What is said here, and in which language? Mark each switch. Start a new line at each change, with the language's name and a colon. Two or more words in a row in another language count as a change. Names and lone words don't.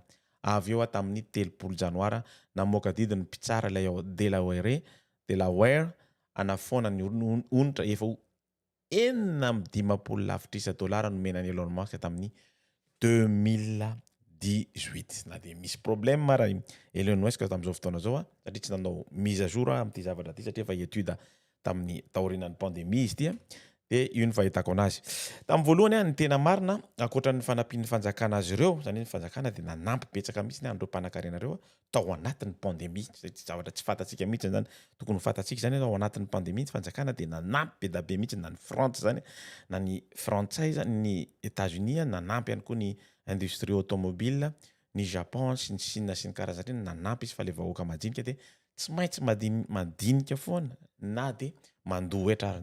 Malagasy: Avy eo tamin'ny 3 janoara namoaka didiny mpitsara ilay Delaware anafoana ny onitra efa enina amin'ny 50 lavitrisa dolara nomenany Elon Musk tamin'ny 2018. Na dia misy problème raha Elon Musk tamin'izao fotoana zao satria tsy nanao
French: mise à jour
Malagasy: amin'ity zavatra ity satria efa étude tamin'ny taorinan'ny pandémie izy ity dia io ny fahitako anazy. Tamin'ny voalohany ny tena marina ankoatran'ny fanampian'ny fanjakana azy ireo, zany ny fanjakana dia nanampy betsaka mihitsy andreo mpanan-karena ireo tao anatin'ny pandémie. Zavatra tsy fantatsika mihitsy zany, tokony fantatsika zany tao anatin'ny pandémie ny fanjakana dia nanampy be da be mihitsy na ny France zany, na ny frantsay zany, ny États-Unis nanampy ihany koa ny
French: industrie automobile,
Malagasy: ny Japon sy ny Chine sy ny karazany nanampy izy fa le vahoaka madinika dia tsy maintsy madinika foana na dia mandohetra ary.